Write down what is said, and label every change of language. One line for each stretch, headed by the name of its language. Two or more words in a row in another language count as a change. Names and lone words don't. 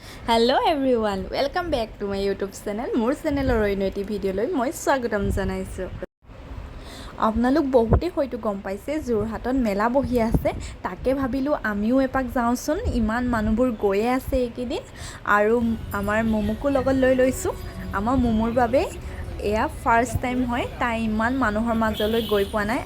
English: hello everyone welcome back to my YouTube channel
Assamese: মোৰ চেনেলৰ अন্য এটি ভিডিঅ'লৈ মই স্বাগতম জনাইছোঁ। আপোনালোক বহুতে হয়তো গম পাইছে যোৰহাটত মেলা বহি আছে, তাকে ভাবিলোঁ আমিও এপাক যাওঁচোন। ইমান মানুহবোৰ গৈয়ে আছে এইকেইদিন আৰু আমাৰ মোমোকো লগত লৈ লৈছোঁ। আমাৰ মোমোৰ বাবে এয়া ফাৰ্ষ্ট টাইম হয়, তাই ইমান মানুহৰ মাজলৈ গৈ পোৱা নাই।